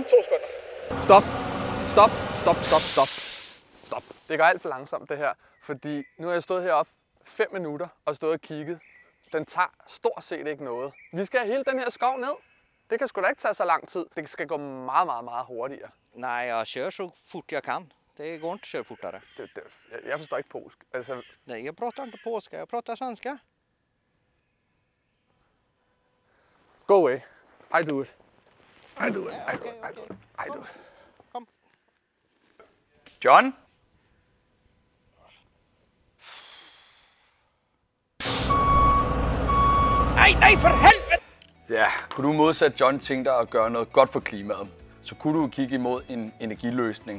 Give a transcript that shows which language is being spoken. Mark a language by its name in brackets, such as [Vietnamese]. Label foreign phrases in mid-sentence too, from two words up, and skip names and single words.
[Danish] 2 sekunder. Stop. Stop. Stop. Stop. Stop. Stop. Det går alt for langsomt, det her. Fordi nu har jeg stået heroppe 5 minutter og stået og kigget. Den tager stort set ikke noget. Vi skal have hele den her skov ned. Det kan sgu da ikke tage så lang tid. Det skal gå meget, meget, meget hurtigere. [Swedish] Nej, jeg kör så fort jag kan. Det går inte att köra fortare. [Danish] Jeg forstår ikke polsk. Altså... [Swedish] Nej, jag pratar inte polska. Jag pratar svenska. [English] Go away. I do it. I do it. I do it. I do it. I do it. [Swedish] Kom. John? Nej, for helvete! [Danish] Ja, kunne du modsat John tænke dig at gøre noget godt for klimaet, så kunne du kigge imod en energiløsning.